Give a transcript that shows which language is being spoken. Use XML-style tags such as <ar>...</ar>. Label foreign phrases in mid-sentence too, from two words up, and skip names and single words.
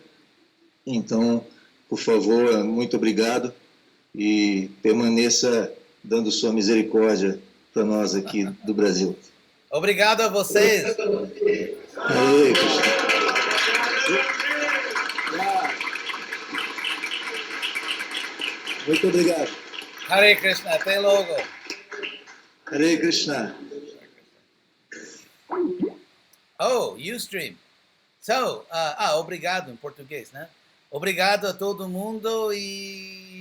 <pt>Então, por favor, muito obrigado, e permaneça dando sua misericórdia para nós aqui do Brasil. Obrigado a vocês. Hare Krishna. Muito obrigado. Hare Krishna, até logo. Hare Krishna. Oh, Ustream. So, obrigado em português, né? Obrigado a todo mundo e</pt>